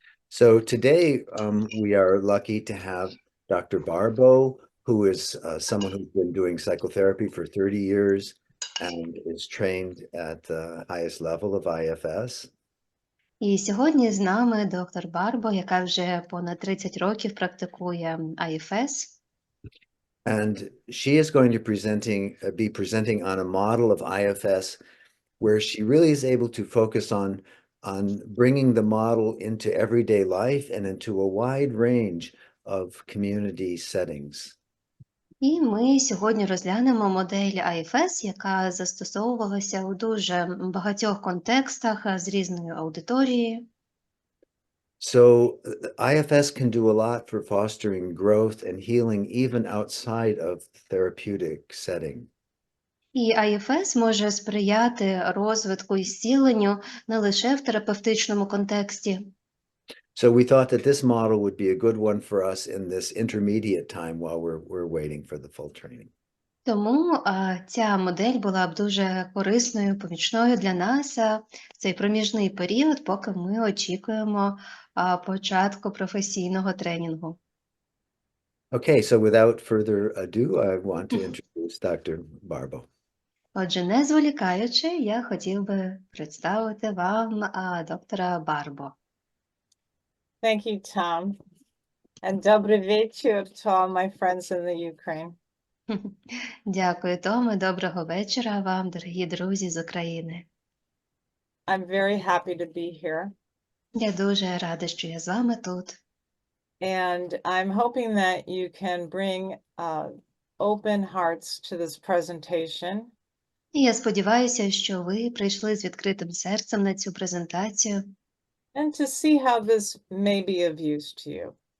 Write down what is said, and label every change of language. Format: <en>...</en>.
<en>So today we are lucky to have Dr. Barbo, who is someone who's been doing psychotherapy for 30 years and is trained at the highest level of IFS.</en> <uk>І сьогодні з нами доктор Барбо, яка вже понад 30 років практикує IFS.</uk> <en>And she is going to be presenting on a model of IFS where she really is able to focus on bringing the model into everyday life and into a wide range of community settings.</en> <uk>І ми сьогодні розглянемо модель IFS, яка застосовувалася у дуже багатьох контекстах з різною аудиторією.</uk> <en>So IFS can do a lot for fostering growth and healing even outside of therapeutic setting.</en> <uk>І IFS може сприяти розвитку і зціленню не лише в терапевтичному контексті.</uk> <en>So we thought that this model would be a good one for us in this intermediate time while we're waiting for the full training.</en> <uk>Тому ця модель була б дуже корисною, помічною для нас в цей проміжний період, поки ми очікуємо початку професійного тренінгу.</uk> <en>Okay, so without further ado, I want to introduce Dr. Barbo.</en> <uk>Отже, не зволікаючи, я хотів би представити вам доктора Барбо.</uk> <en>Thank you, Tom. And</en> <uk>добрий вечір</uk> <en>to all my friends in the Ukraine.</en> <uk>Дякую, Томе. Доброго вечора вам, дорогі друзі з України.</uk> <en>I'm very happy to be here.</en> <uk>Я дуже рада, що я з вами тут.</uk> <en>And I'm hoping that you can bring open hearts to this presentation.</en> <uk>І я сподіваюся, що ви прийшли з відкритим серцем на цю презентацію.</uk> <en>And to see how this may be of use to you.</en>